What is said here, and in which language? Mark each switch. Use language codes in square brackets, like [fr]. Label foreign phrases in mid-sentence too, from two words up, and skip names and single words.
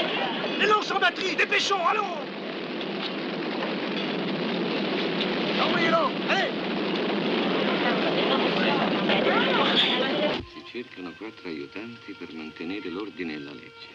[fr] Les lances en batterie, dépêchons, allons! Envoyez-l'en, allez! [it] Si cercano 4 aiutanti per mantenere l'ordine e la legge.